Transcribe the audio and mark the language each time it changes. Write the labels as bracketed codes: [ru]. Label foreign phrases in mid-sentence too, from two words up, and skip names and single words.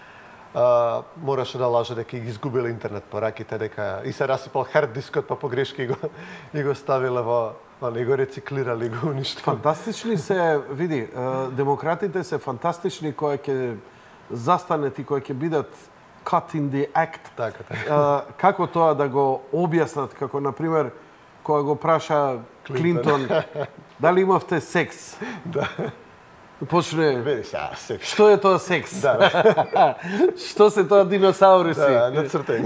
[mk] Мораше да лаже дека ги изгубиле интернет пораките, дека и се расипал хард дискот, па погрешки и го ставиле и го рециклирали, го уништили. Фантастични се, види, демократите се фантастични кои ќе застанат и кои ќе бидат [en] cut in the act. [mk] Така. Како тоа да го објаснат, како, например, кога го праша Клинтон, дали имавте секс? Да. Почне, секс. Што е тоа секс? Да. Што се тоа диносауруси? Да, нацртени.